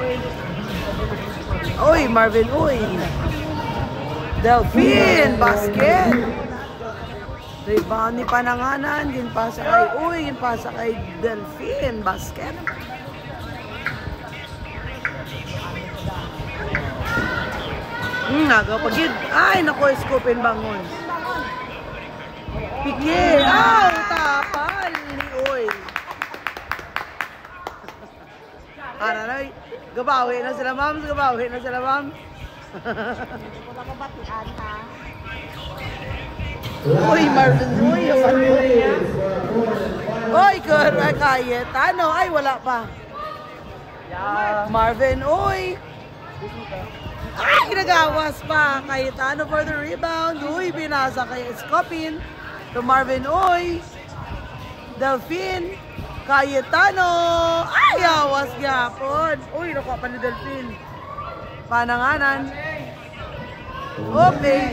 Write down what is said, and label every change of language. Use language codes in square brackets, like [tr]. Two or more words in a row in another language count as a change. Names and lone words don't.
[hil] Uy, Marvin, uy. Delphine, basket. Rebound ni Pananganan. Ginpasa kay, uy, ginpasa kay Delphine, basket. Nagapagid. Ay, naku, scoopin bangon. Pikye. Aw, tapal ni uy. Aray, gabawi na sila, ma'am. Gabawi na sila, ma'am. Uy, Marvin, uy. Uy, Kayet. Ano? Ay, wala pa. Marvin, uy. Ay, ginagawas pa. Cayetano [en] for the rebound. [hil] Uy, binasa kay Escopin. To Marvin, uy. Delphine. Cayetano. Ay, awas gyapon. Uy, nakuha pa ni Delphine. Pananganan. Okay.